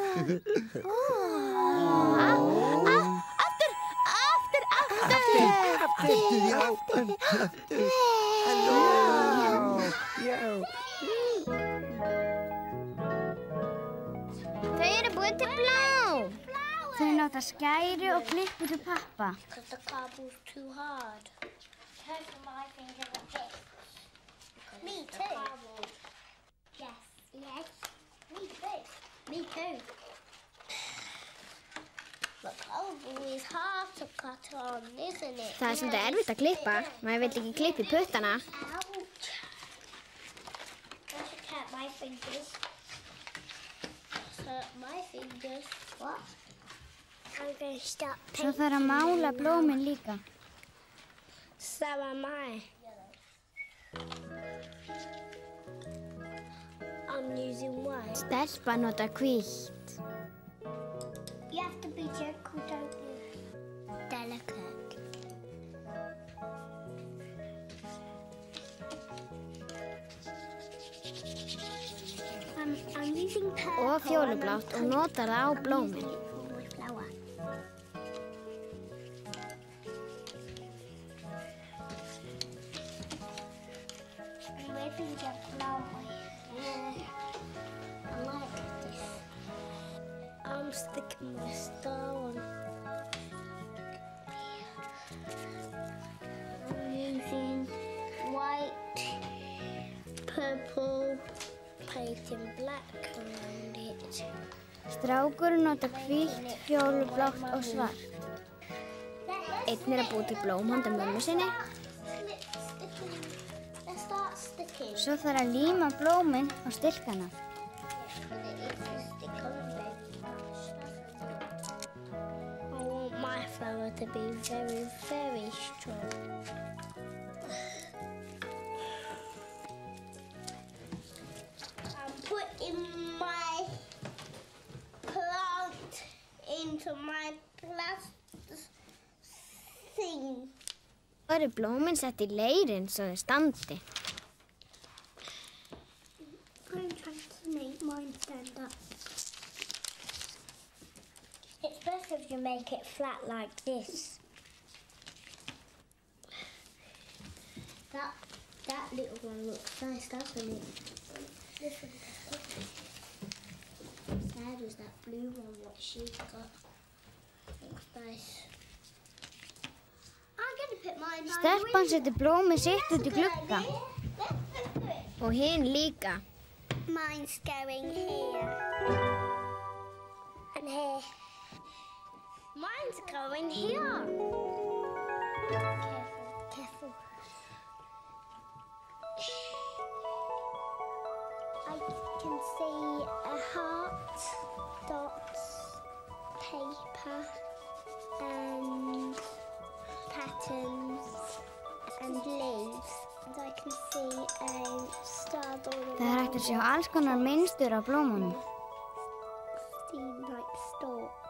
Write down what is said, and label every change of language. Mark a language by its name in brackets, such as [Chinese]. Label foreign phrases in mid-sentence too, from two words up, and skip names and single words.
[Icelandic] Þau eru búin til blóm. Þau nota skæri og klippu til pappa. [English] Because the cardboard's too hard. Because my fingers are big. Me too. Yes. Yes. Me too. Me too. The cardboard is hard to cut on, isn't it? [Icelandic] Það svolítið erfitt að klippa. Maður vill ekki klippa í puttana. [English] Ouch. I should cut my fingers. Hurt my fingers. What? I'm going to start [Icelandic] Svo þarf að mála blómin líka. [English] So am I. I'm using white. [Icelandic] Stelpa nota hvítt. [English] You have to be gentle, don't you? Delicate. I'm using purple. [Icelandic] Og fjólublátt og notar það á blómin. [English] I'm sticking my star on. I'm using white, purple, painting black around it. [Icelandic] Strákurinn nota hvítt, fjólublátt og svart. Einn að búa til blóm handa mömmu sinni. [English] Let's start sticking. [Icelandic] Svo þarf að líma blómin á stilkana. [English] I want my flower to be very, very strong. I'm putting my plant into my plastic thing. [Icelandic] Svo eru blómin sett í leirinn svo þau standi. [English] I'm trying to make mine stand up. It's best if you make it flat like this. That little one looks nice, doesn't it? This one doesn't. Sad is that blue one, what she's got. Looks nice. I'm gonna put mine on. [Icelandic] Stelpan setur blómið sitt út í glugga. Og hinn líka. [English] Mine's going here. And here. Mine's going here. Careful, careful. I can see a heart, dots, paper, and patterns, and leaves. And I can see a star ball. [Icelandic] Það hægt að sjá alls konar mynstur á blómunum. [English] Seem like stalks.